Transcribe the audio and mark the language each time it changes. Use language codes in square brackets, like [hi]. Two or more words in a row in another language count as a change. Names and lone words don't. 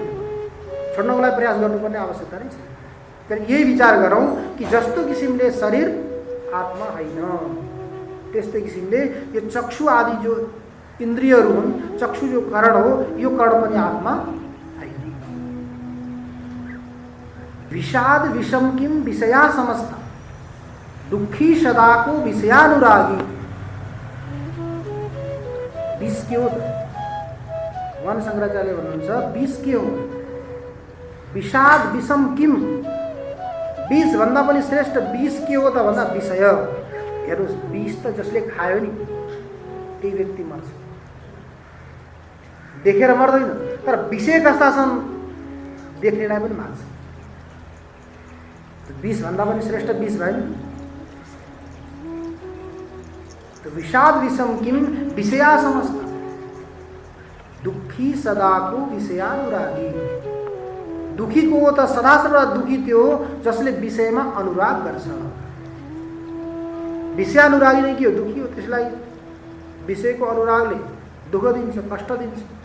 [ne] छोड्नको लागि प्रयास गर्नुपर्ने आवश्यकता नै छ। तर यही विचार गरौँ कि जस्तो किसिमले शरीर आत्मा होइन, त्यस्तै किसिमले यो चक्षु आदि जो इन्द्रियहरू हुन्, चक्षु जो करण हो, यो करण पनि आत्मा होइन। [sa] विषाद विषम किम विषया समस्त दुखी सदाको विषयानुरागी। [ne] विष के हो? भगवान शङ्कराचार्यले भन्नुहुन्छ विष के हो? [sa] विषाद विषम किम, [ne] विष भन्दा पनि श्रेष्ठ विष के हो त भन्दा विषय। हेर्नुहोस्, विष त जसले खायो नि त्यही व्यक्ति मर्छ, देखेर मर्दैन। तर विषय कस्ता छन्? देख्नेलाई पनि मार्छ। विष भन्दा पनि श्रेष्ठ विष भयो नि। [sa] तो विषाद विषम किम विषया समस्त दुखी सदाको विषयानुरागी। [ne] दुखीको हो त सदा सर्वदा दुखी त्यो जसले विषयमा अनुराग गर्छ। विषयानुरागी नै के हो? दुखी हो। त्यसलाई विषयको अनुरागले दुःख दिन्छ, कष्ट दिन्छ।